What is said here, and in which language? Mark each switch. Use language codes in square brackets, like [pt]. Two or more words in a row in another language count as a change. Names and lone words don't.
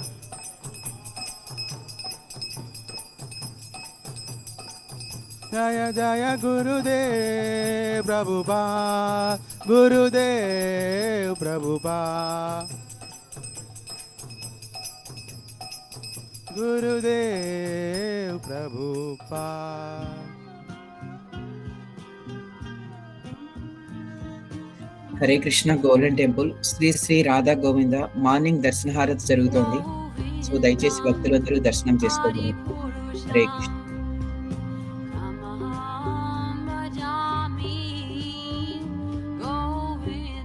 [sa] जय जय गुरुदेव प्रभुपाद, गुरुदेव प्रभुपाद, गुरुदेव प्रभुपाद. [te] హరే కృష్ణ గోల్డెన్ టెంపుల్ శ్రీ శ్రీ రాధా గోవింద మార్నింగ్ దర్శన హారతి జరుగుతోంది. సో దయచేసి భక్తులందరూ దర్శనం చేసుకోగలరు. హరే కృష్ణ. [sa] भजामि गोविन्द.